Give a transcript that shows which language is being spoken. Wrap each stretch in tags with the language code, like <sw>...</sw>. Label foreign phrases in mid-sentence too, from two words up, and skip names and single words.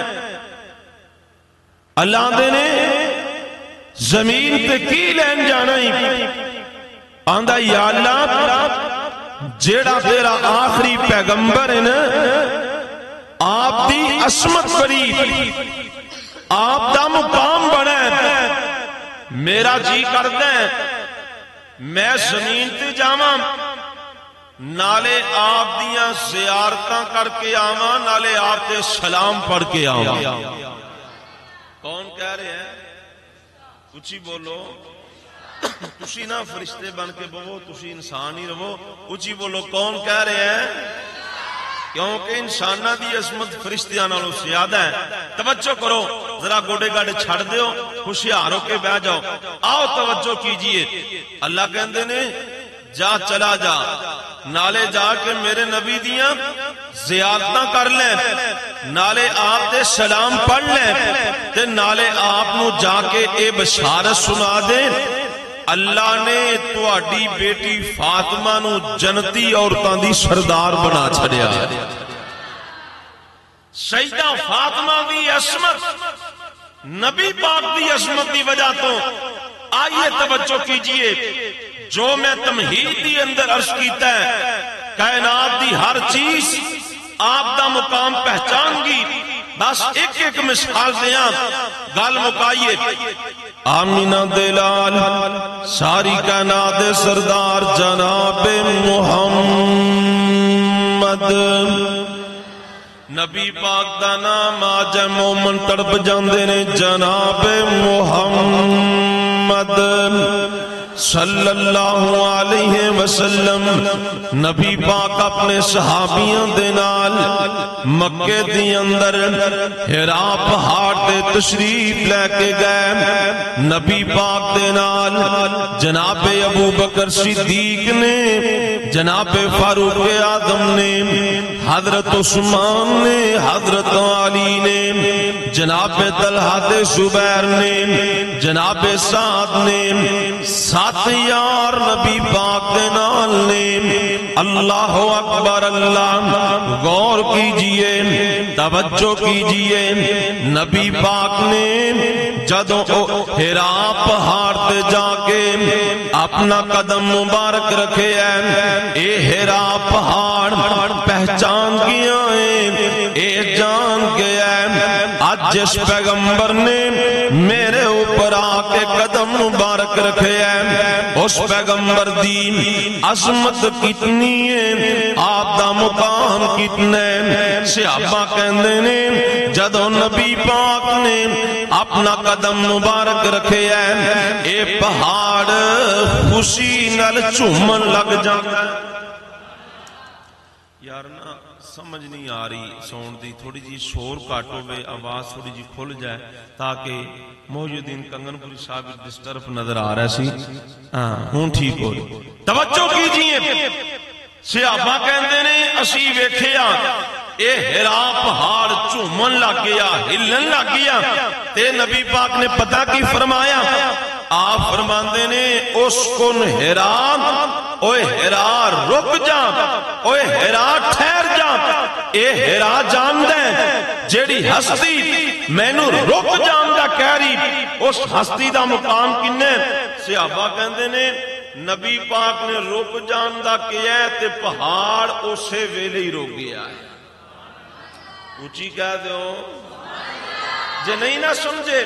<pa>اللہ دے نے زمین تے کی لین جانا ہی، آندا یا اللہ جیڑا تیرا آخری پیغمبر ہے نا، آپ دی عظمت بڑی، آپ دا مقام بڑا ہے، میرا جی کردا ہے میں زمین تے جاواں، نالے آپ دیاں زیارتاں کر کے آواں، نالے آپ تے سلام پڑھ کے آواں۔</pa> <ur>کون کہہ رہے ہیں؟</ur> <pa>اچھی بولو، تسی نہ فرشتے بن کے بولو، تسی انسان ہی رہو، اچھی بولو کون کہہ رہے ہیں؟ کیونکہ انسانہ دی عظمت فرشتیاں نالوں زیادہ ہے۔ توجہ کرو، ذرا گوڑے گاڑے چھڑ دیو، ہوشیار ہو کے بیٹھ جاؤ۔</pa> <ur>آؤ توجہ کیجئے،</ur> <pa>اللہ کہندے نے جا چلا جا، نالے جا کے میرے نبی دیاں زیارتاں کر لیں، نالے آپ دے سلام پڑھ لیں، تے نالے آپ نو جا کے اے بشارت سنا دیں اللہ نے تواڈی بیٹی فاطمہ نو جنتی عورتاں دی سردار بنا چھڑیا۔ سیدہ فاطمہ دی عظمت نبی پاک دی عظمت دی وجہ تو</pa> <ur>آئیے توجہ کیجئے،</ur> <pa>جو میں تمہید دی اندر عرض کیتا ہے، کائنات دی ہر چیز آپ دا مقام پہچان گی۔ بس ایک ایک مثال دیاں، گل مکائیے۔ آمینہ دلال ساری کائنات سردار جناب محمد، نبی پاک دا نام آج مومن تڑپ جاندے نے جناب محمد،</pa> <ar>صلی اللہ علیہ وسلم</ar> <pa>نبی پاک اپنے صحابیاں دے نال مکے دی اندر ہرا پہاڑ تے تشریف لے کے گئے. نبی پاک دے نال جناب ابو بکر صدیق نے، جناب فاروق اعظم نے، حضرت عثمان نے، حضرت علی نے، جناب طلحہ زبیر نے، جناب سعد نے، سات یار نبی پاک دے نال نے.</pa> <ar>اللہ اکبر اللہ.</ar> <ur>غور کیجئے، توجہ کیجئے،</ur> <pa>نبی پاک نے جدوں ہرا پہاڑ تے جا کے اپنا قدم مبارک رکھے ہیں، اے ہرا پہاڑ پہچان گیا ہے، اے جان گیا ہے آج جس پیغمبر نے میرے اوپر آ کے قدم مبارک رکھے ہیں، اس پیغمبر دی عظمت کتنی ہے، آپ دا مقام کتنا ہے. صحابہ کہندے نے جدوں نبی پاک نے اپنا قدم مبارک رکھے ہیں، اے پہاڑ خوشی نال جھومن لگ جاندا ہے. یار نا سمجھ نہیں آ رہی سون دی، تھوڑی جی شور کٹ ہوئے، آواز تھوڑی جی کھل جائے تاکہ محی الدین کنگن پوری صاحب ڈسٹرب نظر آ رہا سی. ہاں ہوں ٹھیک ہو رہی.</pa> <ur>توجہ کیجئے،</ur> <pa>صحابہ کہندے نے اسی ویکھیا اے ہرا پہاڑ جھومن لگ گیا، ہلن لگ گیا. تے نبی پاک نے پتہ کی فرمایا؟ آپ فرماندے نے اس کن ہرا، اوے ہرا رک جا، اوے ہرا ٹھہر جا. اے ہرا جاندے جیڑی ہستی مینوں رک جاندا کہہ رہی، اس ہستی دا مقام کنے؟ صحابہ کہندے نے نبی پاک نے رک جاندا کیا ہے تے پہاڑ اسے ویلے ہی رک گیا ہے. اونچی کہہ دیو جے نہیں نہ سمجھے.</pa>